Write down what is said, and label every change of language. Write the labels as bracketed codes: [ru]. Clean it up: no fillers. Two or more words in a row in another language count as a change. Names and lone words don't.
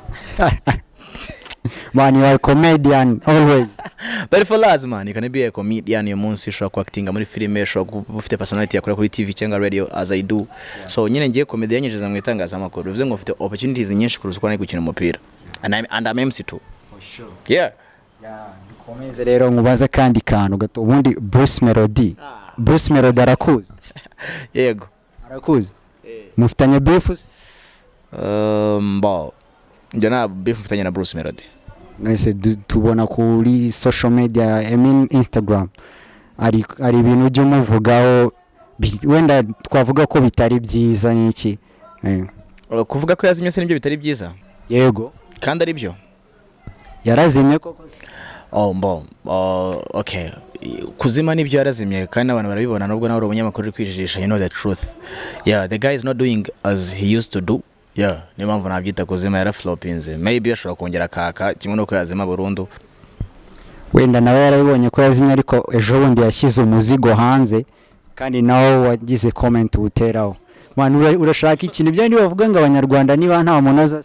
[en] Man, you are a comedian always. But for us man, you can be a comedian your [rw] munsi, ushobora ku actinga muri filime, ushobora ufite personality yakora kuri TV cyangwa radio [en] as I do. [rw] So nyine ngiye comedian nyinjiza mu itangazamakuru, bivuze ngo ufite opportunities nyinshi kuruza uko gukina umupira. [en] And I'm MC too. For sure. Yeah. [rw] Dukomeze rero nkubaze kandi kantu gato, ubundi Bruce Melody. Bruce Melody arakuzi? Yego. Arakuzi? Mufitanye beefs? Njye na beef mfitanye na Bruce Melody. Nese tubona kuri [en] social media, I mean Instagram, [rw] ari ibintu ujye umuvugaho wenda twavuga ko bitari byiza n'iki? Kuvuga ko yazimye se nibyo bitari byiza? Yego. Kandi ari byo. Yarazimye koko? Okay. Kuzima nibyo yarazimye kandi abantu barabibona, nubwo nawe uri umunyamakuru uri kwijijisha, [en] you know the truth. Yeah, the guy is not doing as he used to do. Yeah, [rw] ni mpamvu nabyita kuzima, yaraflopinze. Maybe ashobora kongera kaka kimwe nuko yazima burundu. Wenda nawe yarabibonye ko yazimye, ariko ejo bundi yashyize umuzigo hanze kandi nawe wagize comment uteraho. Man, urashaka ikintu byandi bavuga ngo abanyarwanda niba nta munoza